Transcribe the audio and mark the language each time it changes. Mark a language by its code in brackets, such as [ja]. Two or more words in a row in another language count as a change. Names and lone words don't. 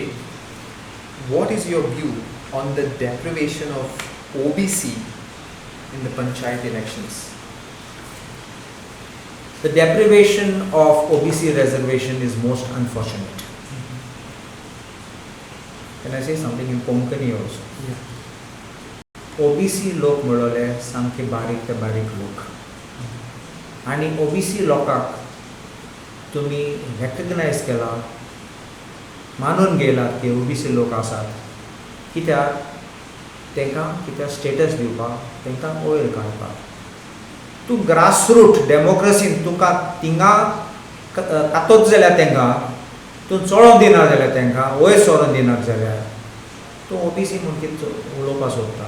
[en] What is your view on the deprivation of OBC in the Panchayat elections? The deprivation of OBC reservation is most unfortunate. Can I say something in Konkani also? Yeah. [kok] OBC lok mulole samke barik te barik lok. आनी ओबीसी लोकांक तुमी रेकग्नायज केला, मानून घेयलात की ओबीसी लोक आसात, कित्याक तांकां कित्याक स्टेटस दिवपाक, तांकां वयर काडपाक. तूं [en] grassroot democracyn [kok] तुका थिंगा कातोच जाल्यार तांकां, तूं चोळोन दिना जाल्यार तांकां वयर सोरोन दिनात जाल्यार तूं ओबीसी म्हूण कितें उलोवपाक सोदता.